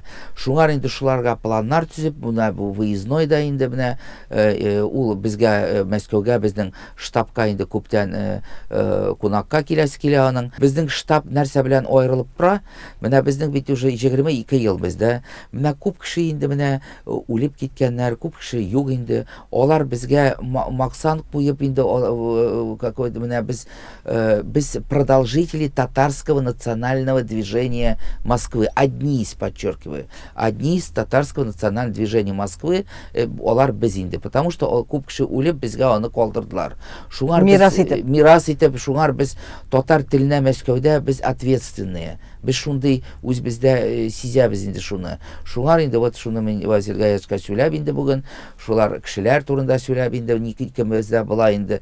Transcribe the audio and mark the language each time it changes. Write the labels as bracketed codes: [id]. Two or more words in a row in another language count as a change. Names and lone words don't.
[tt] Шуңар инде шуларга планнар төзеп, менә бу выездной да инде менә ул безгә Мәскәүгә безнең штабка инде күптән кунакка килә аның. Безнең штаб нәрсә белән аерылып тора? Менә безнең бит уже 22 ел бездә. Менә күп кеше инде менә үлеп киткәннәр, күп кеше юк инде. Алар безгә максан куеп инде какой-то менә без [ru] продолжители татарского национального движения Москвы. Одни из татарского национального движения Москвы, [tt] алар без инде, [ru] потому что [tt] күп кеше үлеп безгә аны калдырдылар. Шуңар мирас итеп, шуңар без татар теленә Мәскәүдә без ответственные. Без шундый үз бездә сизәбез инде шуны. Шуңар инде вот шуны мен Василгә сөйләп инде бүген, шулар кешеләр турында сөйләп инде, никемездә була инде.